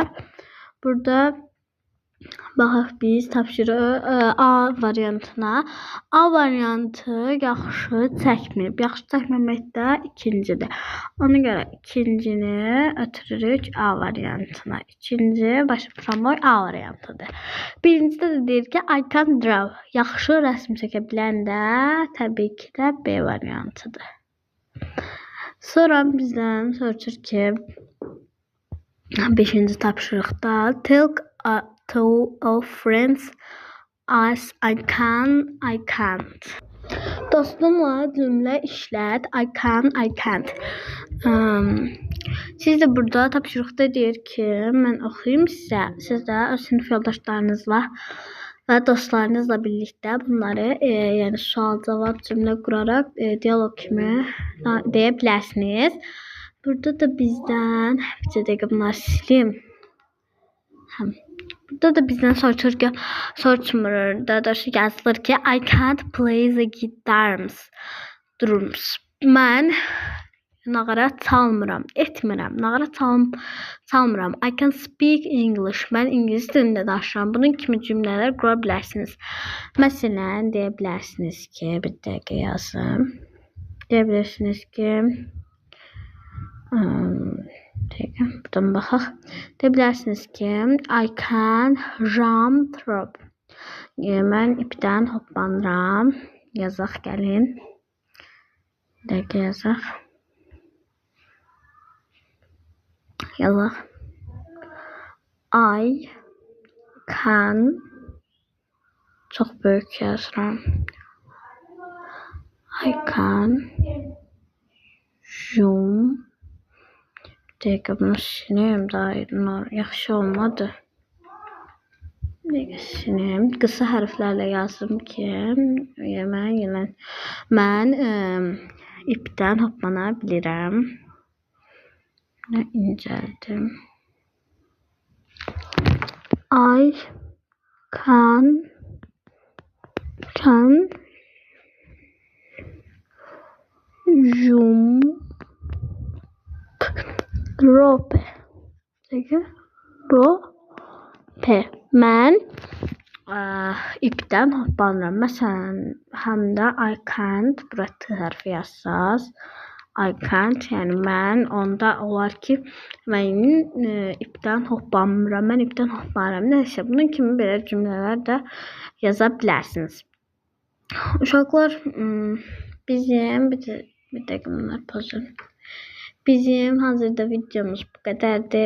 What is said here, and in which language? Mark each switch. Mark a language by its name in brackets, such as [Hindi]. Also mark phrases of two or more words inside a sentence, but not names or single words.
[Azerbaijani] Burada baxaq biz tapşırıq A variantına. A variantı yaxşı çəkməyib. Yaxşı çəkməmək də ikincidir. Ona görə ikincini ötürürük A variantına. İkinci başlıqlamoy A variantıdır. Birincidə də deyir ki [English] I can draw. [Azerbaijani] Yaxşı rəsm çəkə bilən də təbii ki də B variantıdır. Sonra bizdən soruşur ki 5-ci tapşırıqda [English] tell two of friends as I can, I can't. [Azerbaijani] Dostumla cümlə işlət. [English] I can, I can't. [Azerbaijani] Siz də burada tapşırıqda deyir ki, mən oxuyum sizə. Siz də öz sinif yoldaşlarınızla və dostlarınızla birlikdə bunları yəni sual-cavab cümlə quraraq dialoq kimi deyə bilərsiniz. Burada da bizdən bir dəqiqə bunları silim. Burada da bizdən soruşmur. Daha doğrusu yazılır ki [English] I can't play the drums. [Azerbaijani] Mən nağara çalmıram, etmirəm. Nağara çalmıram. [English] I can speak English. [Azerbaijani] Mən ingilis dilində danışıram. Bunun kimi cümlələr qura bilərsiniz. Məsələn, deyə bilərsiniz ki, bir dəqiqə yazım. Deyə bilərsiniz ki buradan baxaq. Deyə bilərsiniz ki [English] I can jump rope. [Azerbaijani] Mən ipdən hoppanıram. Yazaq gəlin. Bir dəqiqə yazaq. Yazaq. [English] I can [Azerbaijani] çox böyük yazıram. [English] I can jump. [Azerbaijani] Bir dəqiqə bunu sileyim daha yaxşı olmadı. Bir dəqiqə sileyim. Qısa hərflərlə yazdım ki mən ipdən hoppana bilirəm. İncəldim. [English] I can jump rope. [Azerbaijani] Rope. Mən ipdən hoppanıram. Məsələn, həm də [English] I can't [Azerbaijani] bura T hərfi yazsaz. [English] I can't, [Azerbaijani] yəni mən onda olar ki, mən ipdən hoppanmıram, mən ipdən hoppanıram. Nəysə, bunun kimi belə cümlələr də yaza bilərsiniz. Uşaqlar, bizim bir dəqiqə bunlar pozun. Bizim hazırda videomuz bu qədərdir.